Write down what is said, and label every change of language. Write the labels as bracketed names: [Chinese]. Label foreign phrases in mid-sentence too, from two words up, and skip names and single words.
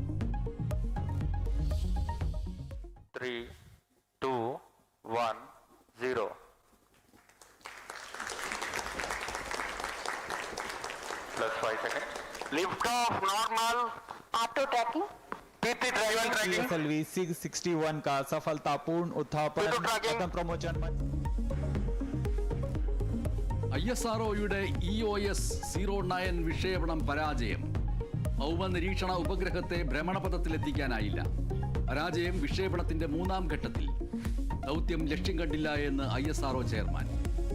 [English] 3, 2, 1, 0. Plus 5 seconds. Lift off normal. Auto tracking. PT driver tracking. [Hindi] PSLV 661 का सफलतापूर्ण उत्थापन प्रथम प्रमोशन. [Malayalam] ISROയുടെ EOS 09 വിക്ഷേപണം പരാജയം. ഭൗമ നിരീക്ഷണ ഉപഗ്രഹത്തെ ഭ്രമണപഥത്തിലെത്തിക്കാനായില്ല. പരാജയം വിക്ഷേപണത്തിന്റെ 3ാം ഘട്ടത്തിൽ. ദൗത്യം ലക്ഷ്യം കണ്ടില്ല എന്ന് ISRO ചെയർമാൻ.